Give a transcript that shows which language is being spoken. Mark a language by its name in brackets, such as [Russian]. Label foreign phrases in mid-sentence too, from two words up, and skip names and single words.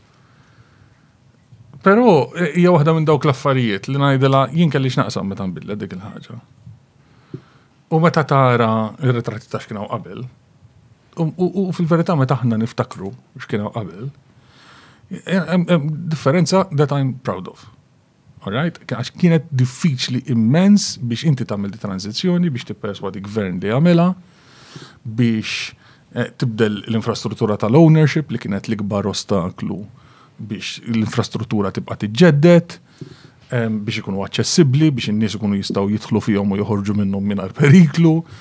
[Maltese] Però hija waħda minn dawk l-affarijiet li ngħidilha jien kellix naqsam meta nbidlet dik il-ħaġa. U meta tara r-ritratti ta' x'kienu qabel, u fil-verità meta aħna niftakru x'kienu qabel, differenza [English] that I'm proud of. All right? [Maltese] Għax kienet diffiċli immens biex inti tagħmel di tranzizzjoni, biex tipperswadi gvern li jagħmilha, biex tibdel l-infrastruttura tal-ownership li kienet l-ikbar ostaklu biex l-infrastruttura tibqa' tiġġedded, biex ikunu aċċessibbli, biex in-nies ikunu jistgħu jidħlu fihom u joħorġu minnhom mingħajr periklu.